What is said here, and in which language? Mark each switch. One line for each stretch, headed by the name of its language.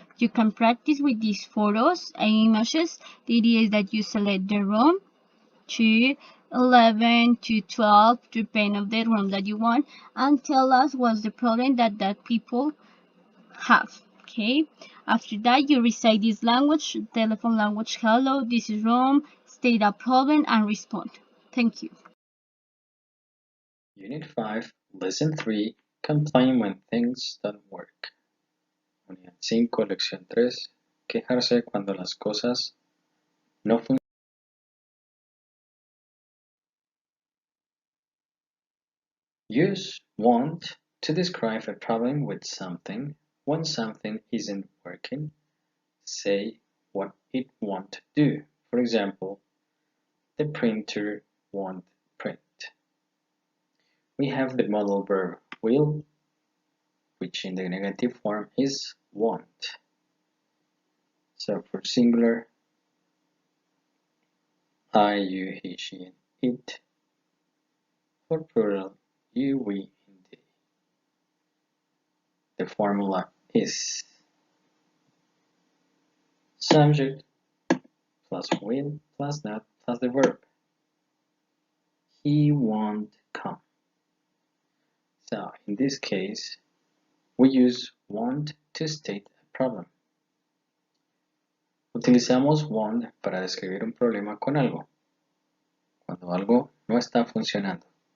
English: You can practice with these photos and images. The idea is that you select the room to 11 to 12, depending on the room that you want, and tell us what's the problem that people have. Okay, after that you recite this language, telephone language, hello, this is room, state a problem and respond. Thank you. Unit 5, Lesson 3, Complain when things don't work.
Spanish: Unidad 5, Lección 3, Quejarse cuando las cosas no funcionan.
English: Use want to describe a problem with something. When something isn't working, say what it won't do. For example, the printer won't print. We have the modal verb will, which in the negative form is won't. So for singular, I, you, he, she, and it. For plural, you, we, and they. The formula is subject plus will plus not plus the verb. He won't come. So in this case, we use want to state a problem.
Spanish: Utilizamos want para describir un problema con algo, cuando algo no está funcionando.